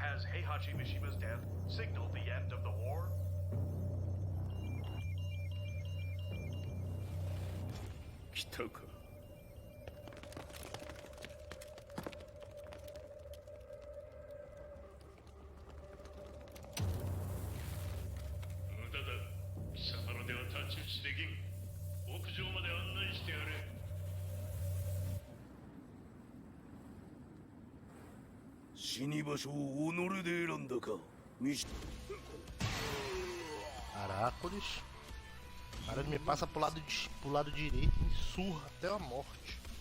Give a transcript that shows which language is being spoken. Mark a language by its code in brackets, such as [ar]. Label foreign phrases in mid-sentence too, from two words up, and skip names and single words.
[en] Heihachi Mishima's death signaled the end of the war? [ja] Kitaka. 無駄だ。貴様のでは太刀打ちできん。屋上まで案内してやれ。死に場所を己で選んだか。 [pt] Caracoles. Cara, ele me passa pro lado direito e me surra até a morte.